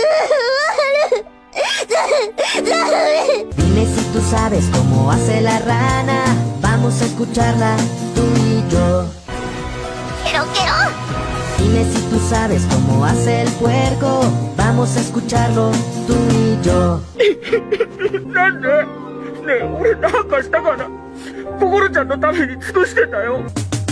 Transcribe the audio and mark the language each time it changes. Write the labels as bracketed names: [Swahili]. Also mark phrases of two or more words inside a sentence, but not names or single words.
[Spanish] Dime si tú sabes cómo hace la rana, vamos a escucharla tú y yo. Dime si tú sabes cómo hace el puerco, vamos a escucharlo tú y yo. [Japanese] なんでねえ、俺なんかしたかな。心ちゃんのために尽くしてんだよ。